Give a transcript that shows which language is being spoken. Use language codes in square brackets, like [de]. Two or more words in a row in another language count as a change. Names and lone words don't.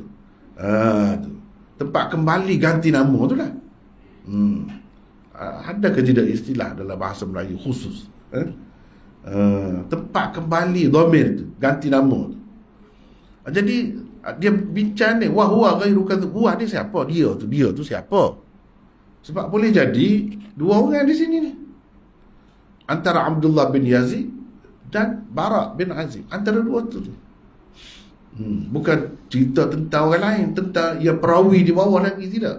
[ms] Tu tempat kembali ganti nama tu lah. Ada ke tidak istilah dalam bahasa Melayu khusus tempat kembali dhamir tu, ganti nama tu. Jadi dia bincang ni, [ar] وهو غير كذوب. [ms] Huwa ni siapa? Dia tu siapa? Sebab boleh jadi dua orang di sini ni, antara Abdullah bin Yazid dan Bara' bin Azib, antara dua tu. Bukan cerita tentang orang lain, tentang ia perawi di bawah lagi, tidak.